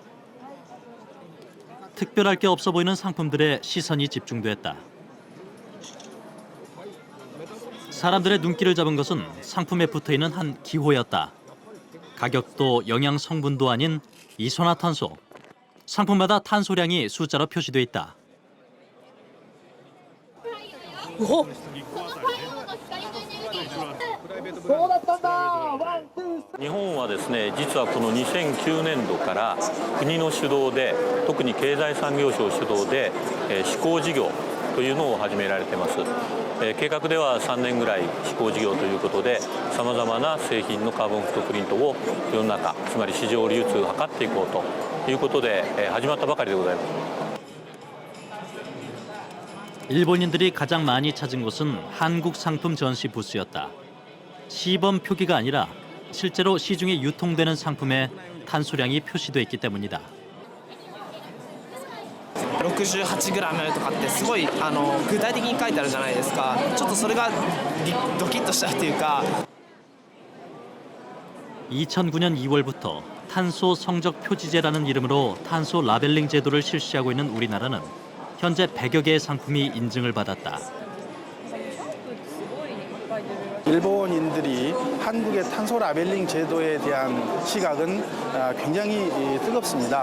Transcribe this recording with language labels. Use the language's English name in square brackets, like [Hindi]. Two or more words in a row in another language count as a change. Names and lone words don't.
[Korean] 특별할 게 없어 보이는 상품들에 시선이 집중됐다. 사람들의 눈길을 잡은 것은 상품에 붙어있는 한 기호였다. 가격도 영양 성분도 아닌 이산화탄소. 상품마다 탄소량이 숫자로 표시돼 있다. [Japanese] 日本はですね、実はこの2009年度から国の主導で、特に経済産業省主導で試行事業というのを始められています。計画では3年ぐらい試行事業ということで、さまざまな製品のカーボンフットプリントを世の中、つまり市場流通を図っていこうということで始まったばかりでございます。 [Korean] 일본인들이 가장 많이 찾은 곳은 한국 상품 전시 부스였다. 시범 표기가 아니라 실제로 시중에 유통되는 상품에 탄소량이 표시돼 있기 때문이다. [Japanese] 68g とかってすごい具体的に書いてあるじゃないですか。ちょっとそれがドキッとしたっていうか。 [Korean] 2009년 2월부터 탄소 성적 표지제라는 이름으로 탄소 라벨링 제도를 실시하고 있는 우리나라는 현재 100여 개의 상품이 인증을 받았다. 일본인들이 한국의 탄소 라벨링 제도에 대한 시각은 굉장히 뜨겁습니다.